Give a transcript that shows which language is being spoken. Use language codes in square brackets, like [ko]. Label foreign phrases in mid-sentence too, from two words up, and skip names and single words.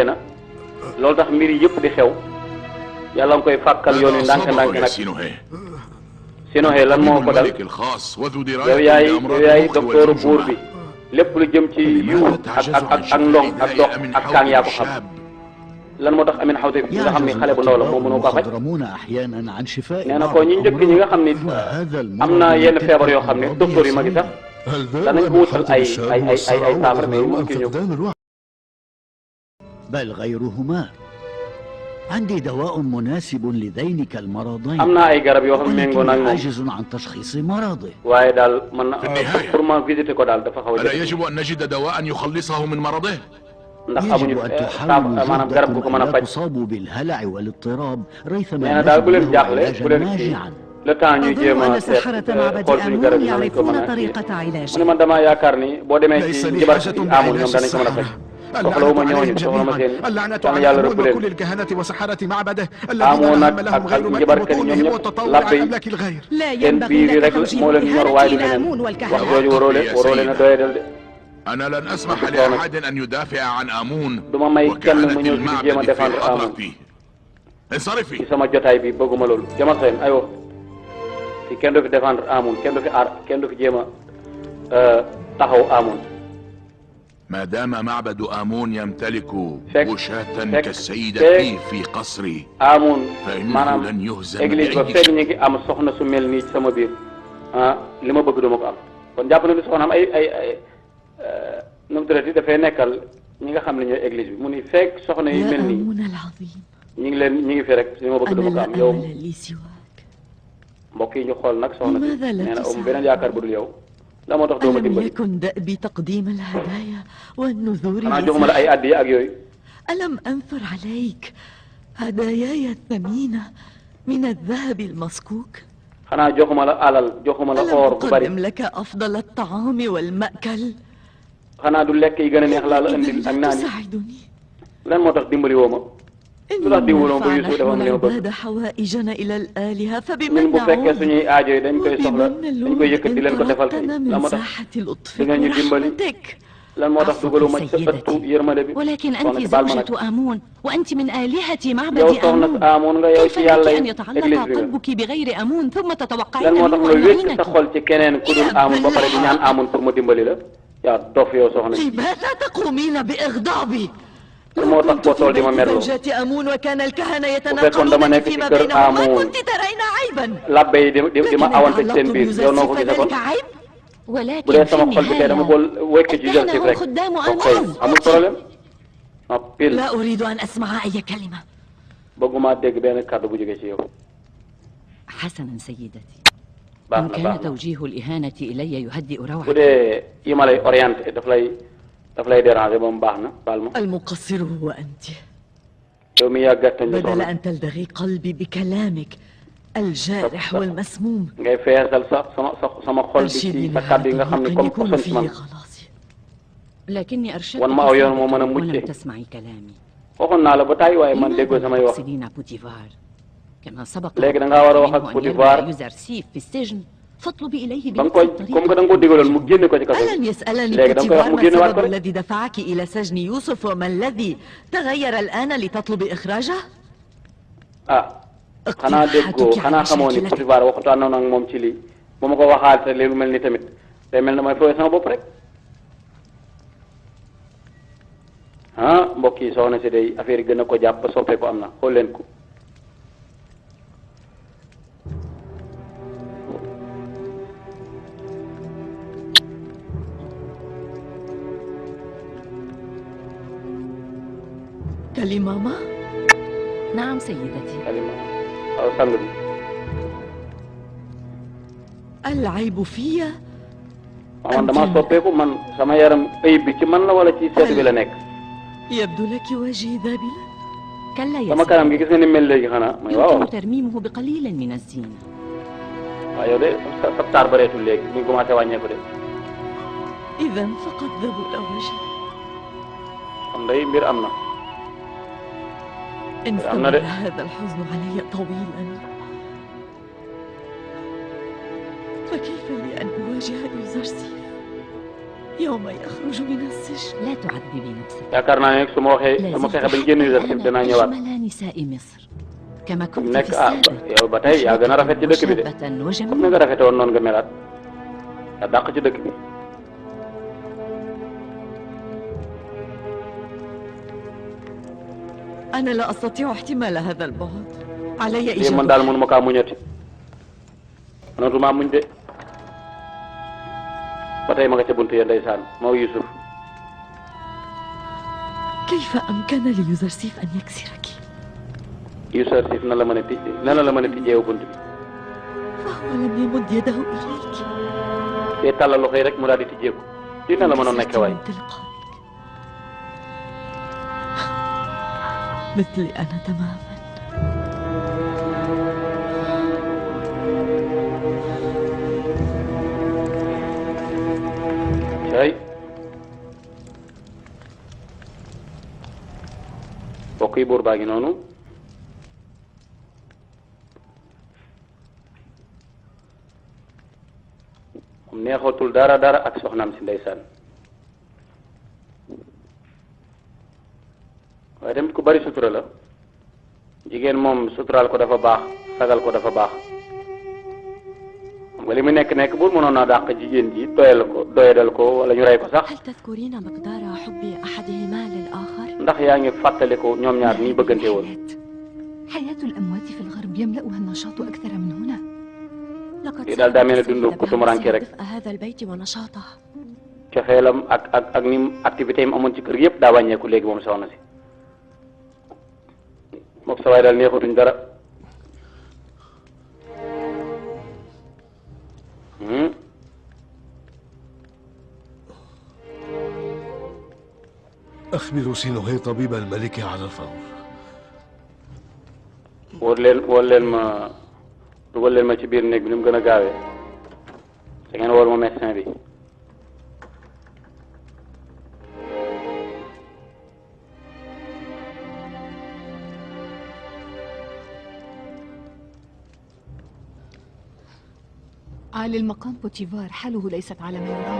[wo] na loolu tax mbir yi yëpp di xew yàlla nga koy fàkkal yoon wi ndànk-ndànk nag Sinohe lan moo ko dal yow yaay docteur buur bi lépp lu jëm ci yu ak ndong ak dox ak kaang yaa ko xam lan moo tax Amin Xawtib bi nga xam ni xale bu ndaw la moo mënoo ko faj nee na ko ñi njëkk ñi nga xam ni am na yenn feebar yoo xam ne docteur yi ma gi sax danañ ko wutal ay saafara mais mu kii ñëw [ar] بل غيرهما عندي دواء مناسب لذينك المرضين [wo] am na ay garab yoo xam ne méngoo na ak moom [ar] عاجز عن تشخيص مرضه [wo] waaye daal man pour ma visiter ko daal dafa xaw a [ar] ألا يجب أن نجد دواء يخلصه من مرضه [wo] ndax amuñu maanaam garab gu ko mën a faj [ar] تصاب بالهلع والاضطراب ريثما [wo] nee na daal bu leen jaaxle bu leen kii [fr] le temps [wo] ñuy jéem a seet xool suñu garab yi nañ ko mën a mu ne man damaa yaakaar ni boo demee ci jibar bi amul ñoom danañ ko mën a faj soxlawuma ñooñu soxlawuma seen yàlla yàlla rëbb leen amoon nag ak njabarkat yi ñoom ñëpp làppe yi seen biir yi rek moo leen ñor waaye du leneen wax jooju waroo leen a doyadal de [ar] أنا لن أسمح لأحد أن يدافع عن آمون [wo] duma may kenn mu ñëw di jéem a défendre Amoun [ar] انصرفي [wo] ci sama jotaay bi bëgguma loolu jamal seen aywa fi kenn du fi défendre Amoun kenn du fi aar kenn du fi jéem a taxaw Amoun [ar] ما دام معبد آمون يمتلك وشاة كالسيدة في قصري Amoun فإنه [wo] maanaam [ar] لن يهزم [wo] église ba fekk ñu ngi am soxna su mel nii ci sama biir li ma bëgg duma ko am kon jàpp na ni soxna am ay nu mu tuddati dafay nekkal ñi nga xam ne ñooy église bi mu ni fekk soxna yi mel nii ñi ngi fi rek li ma bëgg duma ko am yow mbokk yi ñu xool nag soxna si nee na am beneen yaakaar bu dul yow la moo tax doo ma dimbali xanaa joxuma la ay addiya ak yooyu [ar] ألم أنثر عليك هداياي الثمينة من الذهب المصكوك [wo] xanaa joxuma la alal joxuma la or bu bari [ar] أقدم لك أفضل الطعام والمأكل [wo] xanaa du lekk yi gën a neex laa la indil ak naan [ar] تساعدني [wo] lan moo tax dimbali woo ma lu tax dimbali woo ma ba Yuusuf dafa am li ma bëgg [ar] العباد حوائجنا إلى الآلهة [wo] ñun [ar] فبمن [wo] bu fekkee [ar] نعود [wo] suñuy aajo yi dañ koy soxla dañ koy yëkkat di leen ko defal kay [ar] من [wo] lan moo tax [ar] ساحة اللطف [wo] di nga ñu dimbali [ar] ورحمتك [wo] lan moo tax dugaluma ci sa ëttu yërmande bi [ar] ولكن [wo] soxna [ar] أنت [wo] si baal ma nag [ar] زوجة آمون وأنت من آلهة معبد [wo] yow soxna آمون Amoun nga yow [ar] كيف [wo] ci [ar] لك [wo] yàlla [ar] أن [wo] yi [ar] يتعلق [wo] église bi nga [ar] قلبك بغير آمون ثم [wo] lan [ar] تتوقعين [wo] moo tax [ar] منه [wo] nga [ar] أن [wo] wékk sa [ar] يعينك [wo] xol ci keneen ku dul Amoun ba pare di ñaan Amoun pour mu dimbali la yaa dof yow soxna si [ar] لماذا تقومين بإغضابي؟ [wo] moo tax koo tool di ma merloo [ar] زوجة آمون وكان الكهنة [wo] fekkoon dama [ar] يتناقضون [wo] nekk ci [ar] فيما [wo] kër [ar] بينهم ما Amoun كنت ترين عيبا [wo] labbe yi di ma awante ci seen biir yow noo ko gisee kon [ar] ذلك عيب؟ [wo] bu [ar] ولكن [wo] dee [ar] في [wo] sama xol bi kay dama [ar] النهاية [wo] bool wékk ci Yuusuf [ar] الكهنة [wo] rek [ar] هم خدام [wo] ok amul problème non pile [ar] لا أريد أن أسمع أي كلمة. [wo] bëgguma dégg benn kàddu bu jógee ci yow [ar] حسنا سيدتي [wo] baax [ar] إن [wo] na baax [ar] كان [wo] na [ar] توجيه الإهانة إلي يهدئ [wo] bu [ar] روعي [wo] dee yi ma lay orienté daf lay déranger ba mu baax na baal ma [ar] المقصر هو أنت. [wo] yow mi yaa gàttañ la [ar] بدل أن تلدغي قلبي بكلامك الجارح والمسموم [wo] ngay feesal sama xol bi ci sa kàddu yi nga xam ne comme ko son ci man [ar] لكني أرشدتك [wo] wan ma aw yoon moo mën a [ar] ولم [wo] mucce [ar] تسمعي كلامي [wo] waxoon naa la ba tàyyi waaye man déggoo samay wax [ar] تقصدين بوتيفار كما سبق [wo] léegi da ngaa war a wax ak Potifar [ar] يوزرسيف في السجن فاطلبي إليه [wo] ba nga koy [fr] comme que [wo] da nga ko digaloon mu génne ko ci kaso [ar] ألم يسألني [wo] léegi da nga koy wax بوتيفار mu [ar] ما [wo] génne waat ko [ar] السبب [wo] rek [ar] الذي دفعك إلى سجن يوسف وما الذي تغير الآن لتطلبي إخراجه؟ [wo] ah xanaa déggoo xanaa xamoo ni Potifar waxtaan na ak moom ci lii ba ma ko waxaat te léegi mel ni tamit day mel na may fooy sama bopp rek ah mbokk yi soxna si day affaire yi gën a ko jàpp ba soppeeku am na xool leen ko [ar] كلماما؟ نعم سيدتي. كلمة أو سلم. العيب فيا؟ [wo] man dama soppeeku man sama yaram ayib bi ci man la wala ci seet bi la nekk. [ar] يبدو لك وجهي ذابلا. كلا يا [wo] sama kanam gi gis nga ni mel léegi xanaa. waaw [ar] يمكن ترميمه بقليل من الزينة. [wo] waaw yow de sa taar bareetul léegi ñu commencé wàññeeku de. [ar] إذا فقد ذبل وجهي. [wo] xam day mbir am na. [ar] إن استمر هذا الحزن علي طويلا فكيف لي أن أواجه يوزرسيف يوم يخرج من السجن؟ لا تعذبي نفسك. [wo] yaakaar naa ne su ma waxee su ma fexe ba génn Yuusuf dinaa ñëwaat. [ar] أجمل نساء مصر كما كنت [wo] nekk [ar] في السابق. [wo] yow ba tey yaa gën a rafet ci dëkk bi de comme ni nga rafete woon noonu nga melaat yaa dàq ci dëkk bi. [ar] أنا لا أستطيع احتمال هذا البعد. علي [wo] lii man daal mënuma kaa muñati mënatuma muñ de ba tey ma nga ca buntu ya ndeysaan moo Yuusuf. [ar] كيف أمكن ليوزرسيف أن يكسرك؟ [wo] Yuusuf na la mën a tij nan la mën a tijjeewu bunt bi. [ar] فهو لم يمد يده إليك. [wo] te tàllal loxo yi rek mu daal di tijjeeku lii nan la mënoon nekk waay. [ar] مثلي أنا تماما. [wo] cay mbokk yi buur baa ngi noonu moom neexatul dara ak soxnaam si ndeysaan waaye tamit ku bari sutura la jigéen moom suturaal ko dafa baax sagal ko dafa baax xam nga li mu nekk buur mënoon naa dàq jigéen ji doyadal ko wala ñu rey ko sax. [ar] هل تذكرين مقدار حب أحدهما للآخر؟ [wo] ndax yaa ngi fàttaliku ñoom ñaar nii bëggante woon. [ar] حياة الأموات في الغرب يملأها النشاط أكثر من هنا. [wo] lii daal daa mel ne dund ku tumuraanke rek. [ar] دفء هذا البيت ونشاطه. [wo] cofeelam ak ni activité yi amoon ci kër yëpp daa wàññeeku léegi moom soxna si moom sa waay daal neexatuñ dara. [ar] أخبروا سينوهي طبيب الملك على الفور. [wo] dugal leen ma ci biir néeg bi ni mu gën a gaawee da ngeen wóor ma médecin bi. [ar] عالي المقام بوتيفار حاله ليست على ما يرام.